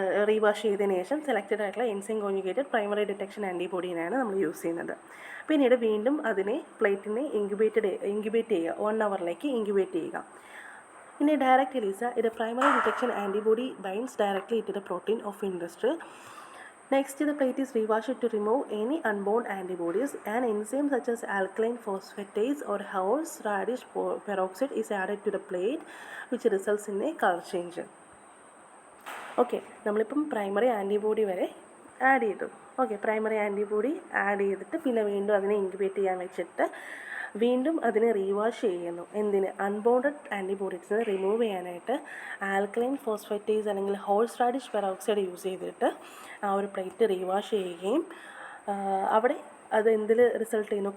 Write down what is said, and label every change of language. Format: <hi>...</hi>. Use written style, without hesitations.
<ml>റീവാഷ് ചെയ്തതിന് ശേഷം സെലക്റ്റഡ് ആയിട്ടുള്ള എൻസൈം കോൺജുഗേറ്റഡ് പ്രൈമറി ഡിറ്റക്ഷൻ ആൻറ്റിബോഡീനാണ് നമ്മൾ യൂസ് ചെയ്യുന്നത്. പിന്നീട് വീണ്ടും അതിനെ പ്ലേറ്റിനെ ഇൻക്യുബേറ്റ് ചെയ്യുക, 1 hourലേക്ക് ഇൻക്യുബേറ്റ് ചെയ്യുക.</ml> <en>In a direct ELISA, the primary detection antibody binds directly to the protein of interest. Next, the plate is rewashed to remove any unbound antibodies. An enzyme such as alkaline phosphatase or horseradish peroxide is added to the plate, which results in a color change.</en> <ml>Okay, നമ്മളിപ്പം primary antibody വരെ add ചെയ്തു. Okay, primary antibody add ചെയ്തിട്ട് പിന്നെ വീണ്ടും അതിനെ incubate ചെയ്യാൻ വെച്ചിട്ട് വീണ്ടും അതിനെ റീവാഷ് ചെയ്യുന്നു. എന്തിന്? അൺബോണ്ടഡ് ആൻറ്റിബോഡീസിനെ റിമൂവ് ചെയ്യാനായിട്ട് ആൽക്കലൈൻ ഫോസ്ഫേറ്റേസ് അല്ലെങ്കിൽ ഹോഴ്സ്റാഡിഷ് പെറോക്സൈഡ് യൂസ് ചെയ്തിട്ട് ആ ഒരു പ്ലേറ്റ് റീവാഷ് ചെയ്യുകയും അവിടെ അത് എന്തിൽ റിസൾട്ട് ചെയ്യുന്നു?</ml>